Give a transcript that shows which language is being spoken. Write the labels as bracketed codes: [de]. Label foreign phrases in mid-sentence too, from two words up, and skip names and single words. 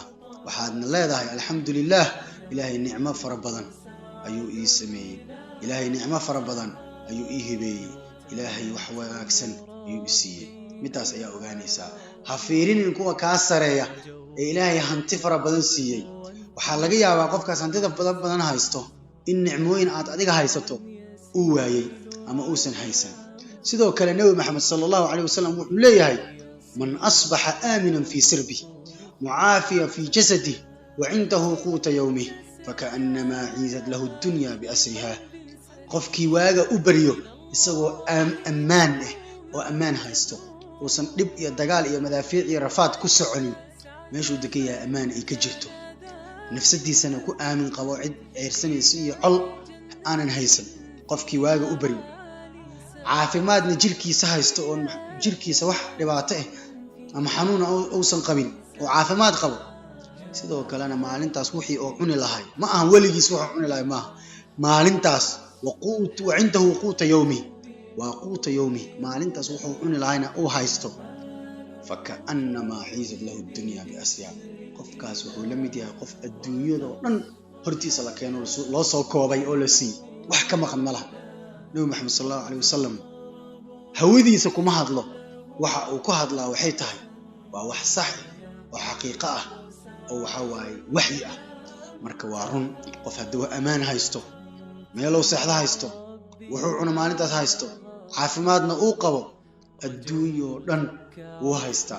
[so] waxaadna leedahay alxamdulillah, Ilaahay nicmo fara badan ayuu ii sameeyay, Ilaahay nicmo fara badan ayuu ii hibeeyay, Ilaahay wax wanaagsan ayuu i siiyay. midaas ayaa ogaanaysaa. ha fiirinin kuwa ka sareeya ee Ilaahay hanti fara badan siiyay. waxaa laga yaabaa qofkaas hantida badan haysto in nicmooyin aad adiga haysato uu waayay ama uusan haysan. sidoo kale Nabi Muhammad [ar] صلى الله عليه وسلم [so] wuxuu leeyahay [ar] من أصبح آمنا في سربه معافى في جسده وعنده قوت يومه فكأنما حيزت له الدنيا بأسرها. [so] qofkii waaga u bariyo isagoo ammaan ah oo ammaan haysto, uusan dhib iyo dagaal iyo madaafiic iyo rafaad ku soconin, meeshuu degan yahay ammaan ay ka jirto, nafsadiisana ku aamin qabo cid ceersanaysa iyo col aanan haysan. qofkii waaga u bariyo caafimaadna jirkiisa haysto oo jirkiisa wax dhibaato ah ama xanuun uusan qabin oo caafimaad qabo, sidoo kalena maalintaas wixii oo cuni lahay ma aha waligiis wax cuni lahay maaha. [ar] maalintaas وقوت وعنده قوت يومه وقوت يومه [so] maalintaas wuxuu cuni lahayna uu haysto [ar] فكأنما حيزت له الدنيا بأسرها. [so] qofkaas wuxuu la mid yahay qof adduunyada oo dhan hortiisa la keeno loo soo koobay oo la siiyay, wax ka maqan ma laha. Nabi Muhammad [ar] صلى الله عليه وسلم [so] hawadiisa kuma hadlo, waxa uu ku hadlaa waxay tahay waa wax sax oo xaqiiqo ah oo waxa waaye wahyi ah. marka waa run, qof hadduu amaan haysto, meelow saxda haysto, wuxuu cuna maalintaas haysto, caafimaadna uu qabo, adduunyo dhan wuu haystaa.